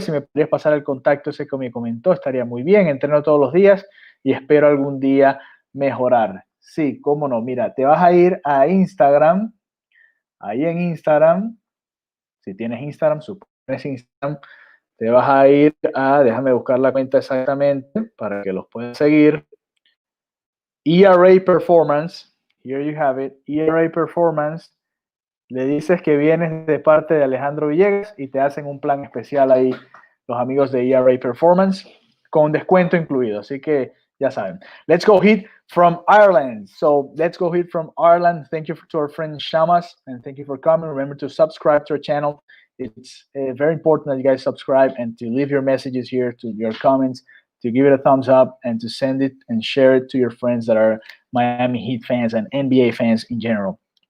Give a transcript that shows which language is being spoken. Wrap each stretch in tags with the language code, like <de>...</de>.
<es>Si me podrías pasar el contacto ese que me comentó, estaría muy bien. Entreno todos los días y espero algún día mejorar. Sí, cómo no. Mira, te vas a ir a Instagram. Ahí en Instagram, si tienes Instagram, supones Instagram, te vas a ir a, déjame buscar la cuenta exactamente para que los puedas seguir.</es> <en>ERA Performance, here you have it, ERA Performance.</en> <es>Le dices que vienes de parte de Alejandro Villegas y te hacen un plan especial ahí los amigos de ERA Performance con descuento incluido. Así que ya saben.</es> <en>Let's go Heat from Ireland. So let's go Heat from Ireland. Thank you to our friend Shamas and thank you for coming. Remember to subscribe to our channel. It's very important that you guys subscribe and to leave your messages here, to your comments, to give it a thumbs up and to send it and share it to your friends that are Miami Heat fans and NBA fans in general.</en>